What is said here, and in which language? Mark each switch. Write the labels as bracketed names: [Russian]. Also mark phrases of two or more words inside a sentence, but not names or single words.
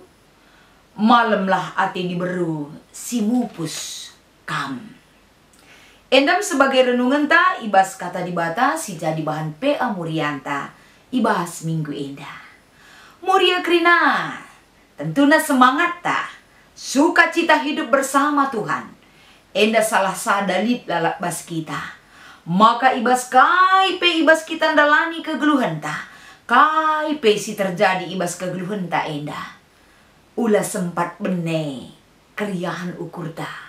[Batak Karo] Malamlah ate diberu si mupus kam. Endam sebagai renungan ta ibas kata dibata si jadi bahan PA Morianta. Ibas minggu enda. Moria Krina. Tentuna semangat ta. [Indonesian] Sukacita hidup bersama Tuhan. [Batak Karo] Enda salah sadalit lalak bas kita. Maka ibas kai pe ibas kita ndalani kegeluhan ta. Kai pesi terjadi ibas kegeluhan tak enda. Ulah sempat bene keriahan ukur ta.